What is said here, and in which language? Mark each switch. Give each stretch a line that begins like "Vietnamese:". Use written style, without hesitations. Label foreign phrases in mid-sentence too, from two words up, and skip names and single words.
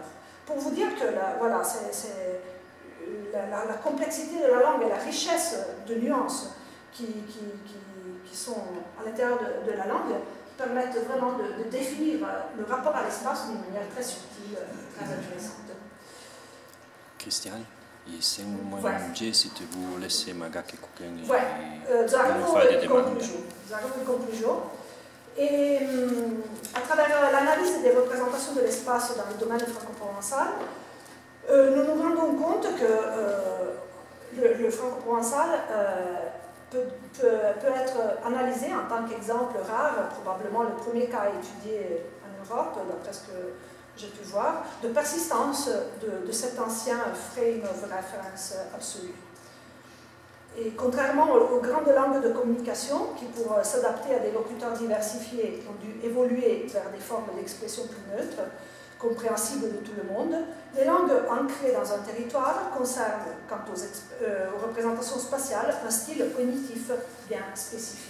French: Pour vous dire que voilà, la complexité de la langue et la richesse de nuances qui sont à l'intérieur de la langue permettent vraiment de définir le rapport à l'espace d'une manière très subtile, très intéressante.
Italian: Cristian, e se un se
French: vous laissez
Italian: magari quelqu'un fare delle domande.
French: J'arrive en conclusion. Et à travers l'analyse des représentations de l'espace dans le domaine franco-provençal, nous nous rendons compte que le franco-provençal peut être analysé en tant qu'exemple rare, probablement le premier cas étudié en Europe, d'après ce que j'ai pu voir, de persistance de cet ancien
English: frame of reference
French: absolu. Et contrairement aux grandes langues de communication, qui pour s'adapter à des locuteurs diversifiés ont dû évoluer vers des formes d'expression plus neutres, compréhensible de tout le monde. Les langues ancrées dans un territoire conservent, quant aux représentations spatiales, un style cognitif bien spécifique.